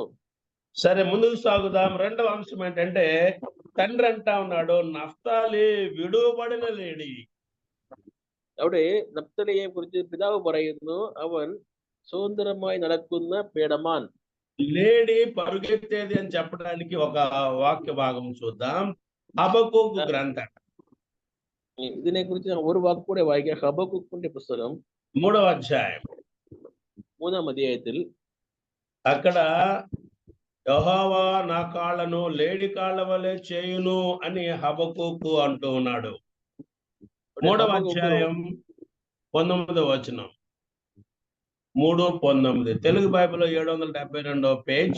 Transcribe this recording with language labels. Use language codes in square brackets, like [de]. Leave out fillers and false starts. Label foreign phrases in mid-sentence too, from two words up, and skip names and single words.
[te] సరే ముందుకు సాగుదాం. రెండవ అంశం ఏంటంటే తండ్రి అంటా ఉన్నాడు నఫ్తాలి విడువబడిన లేడి. [ml] അവിടെ നഫ്തലിയെ കുറിച്ച് പിതാവ് പറയുന്നു, അവൻ സ്വതന്ത്രമായി നടക്കുന്ന പേടമാൻ. [te] లేడీ పరుగెత్తేది అని చెప్పడానికి ఒక వాక్య భాగం చూద్దాం. హబక్కూకు గ్రంథం [ml] ഇതിനെ കുറിച്ച് ഒരു വാക്ക് കൂടെ വായിക്കാം. ഹബക്കുക്കിന്റെ പുസ്തകം [te] 3వ అధ్యాయం [ml] 3ാം അധ്യായത്തിൽ [te] అక్కడ యెహోవా నా కాళ్ళను లేడి కాళ్ళ వలె చేయును అని హబక్కూకు అంటూ ఉన్నాడు. 3వ అధ్యాయం 19వ వచనం 3:19 తెలుగు బైబిల్లో 772వ పేజ్.